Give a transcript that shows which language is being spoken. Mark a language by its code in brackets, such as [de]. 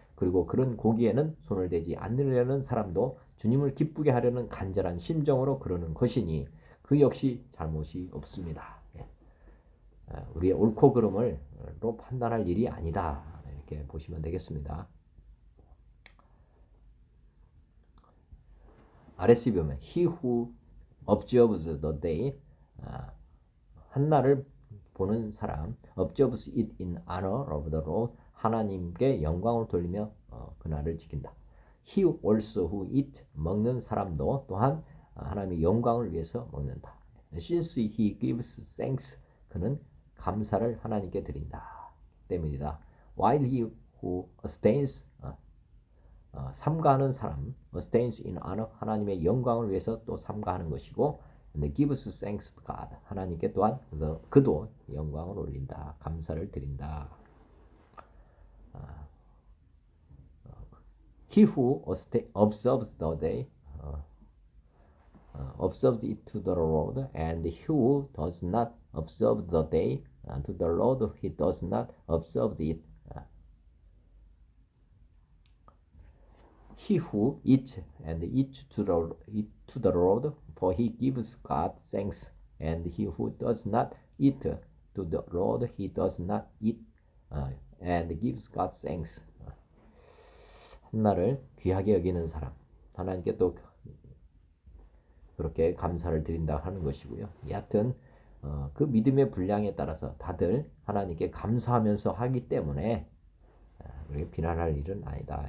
[ko] 그리고 그런 고기에는 손을 대지 않으려는 사람도 주님을 기쁘게 하려는 간절한 심정으로 그러는 것이니 그 역시 잘못이 없습니다. 우리의 옳고 그름을로 판단할 일이 아니다. 이렇게 보시면 되겠습니다. [en] RSV 보면 He who observes the day, [ko] 한날을 보는 사람, [en] observes it in honor of the Lord, [ko] 하나님께 영광을 돌리며 그날을 지킨다. [en] He also who eat, [ko] 먹는 사람도 또한 하나님의 영광을 위해서 먹는다. [en] Since he gives thanks, [ko] 그는 감사를 하나님께 드린다 때문이다. [en] While he who abstains, [ko] 삼가하는 사람, [en] abstains in honor, [ko] 하나님의 영광을 위해서 또 삼가하는 것이고, [en] and gives thanks to God, [ko] 하나님께 또한 그도 영광을 올린다, 감사를 드린다. [en] He who observes the day, observes it to the Lord, and he who does not observe the day to the Lord, he does not observe it. He who eats and eats to the Lord, for he gives God thanks, and he who does not eat to the Lord, he does not eat and gives God thanks. [ko] 한날을 귀하게 여기는 사람, 하나님께 또 그렇게 감사를 드린다 하는 것이고요. 여하튼 그 믿음의 분량에 따라서 다들 하나님께 감사하면서 하기 때문에 우리가 비난할 일은 아니다.